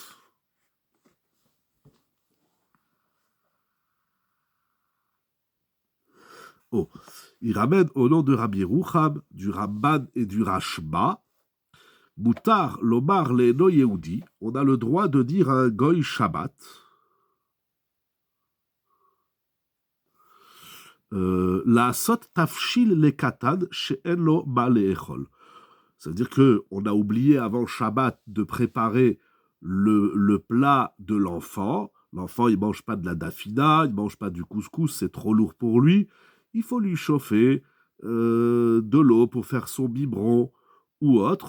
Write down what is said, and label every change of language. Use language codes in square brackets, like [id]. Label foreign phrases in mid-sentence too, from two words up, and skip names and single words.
[fr] Oh, il ramène au nom de Rabbi Rucham, du Ramban et du Rashba, [he] מותר לומר לאינו יהודי, [fr] on a le droit de dire à un goy Shabbat, [he] לעשות תבשיל לקטן שאין לו מה לאכול. [fr] C'est-à-dire qu'on a oublié avant Shabbat de préparer le plat de l'enfant. L'enfant, il ne mange pas de la dafina, il ne mange pas du couscous, c'est trop lourd pour lui. Il faut lui chauffer de l'eau pour faire son biberon ou autre.